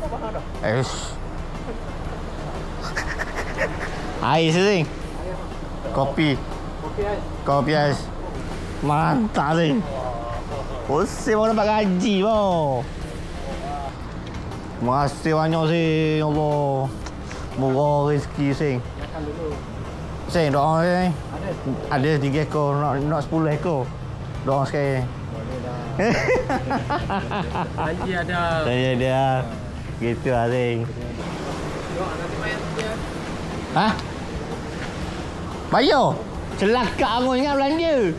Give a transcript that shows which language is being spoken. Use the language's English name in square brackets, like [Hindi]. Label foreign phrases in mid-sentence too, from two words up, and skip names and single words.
[Malay] Air, ni. Kopi ais. Mantap, ni. Hussein baru dapat gaji, bro. Terima kasih banyak, Sing. Ya Allah. Murah rezeki, Sing. Sing, doa, Sing. Ada 3 ekor. Nak 10 ekor. Doa sekali. Janji ada. Janji ada. Gitu lah, Sing. Bayar? Celaka aku ingat belanja.